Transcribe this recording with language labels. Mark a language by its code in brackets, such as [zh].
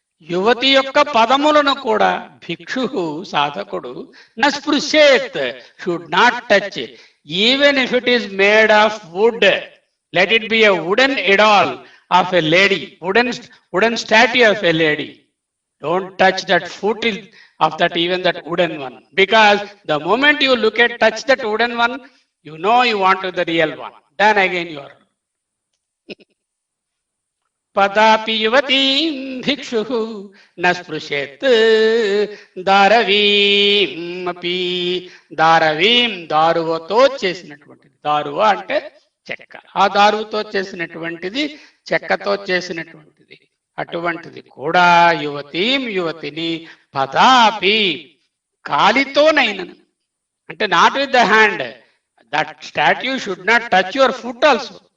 [te] యువతి యొక్క పదములను కూడా భిక్షు సాధకుడు న స్పృశేత్, [en] Should not touch, even if it is made of wood, let it be a wooden idol of a lady, wooden statue of a lady. Don't touch that foot of that, even that wooden one, because the moment you touch that wooden one, you know you want to the real one. Then again you are. [sa] Padapi yuvatim bhikshuhu nasprishet daravim api. Daravim daruvato [te] చేసినటువంటిది. దారువ అంటే చెక్క. ఆ దారువుతో చేసినటువంటిది, చెక్కతో చేసినటువంటిది. అటువంటిది కూడా యువతీం, యువతిని, పదాపి కాలితోనైనను, అంటే [en] Not with the hand, that statue should not touch your foot also.